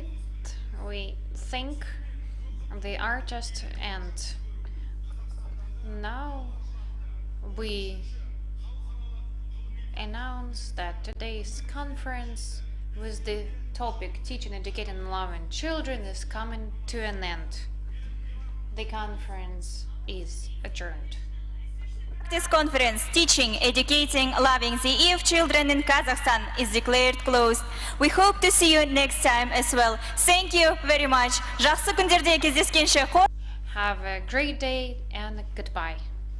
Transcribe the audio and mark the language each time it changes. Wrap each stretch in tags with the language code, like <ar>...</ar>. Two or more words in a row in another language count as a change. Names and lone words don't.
<en>We thank the artist, and now we announce that today's conference with the topic Teaching, Educating and Loving Children is coming to an end. The conference is adjourned. This conference, Teaching, Educating, Loving the EF Children in Kazakhstan, is declared closed. We hope to see you next time as well. Thank you very much.</en> <kk>Жақсы күндерде кездескенше.</kk> <en>Have a great day and goodbye.</en>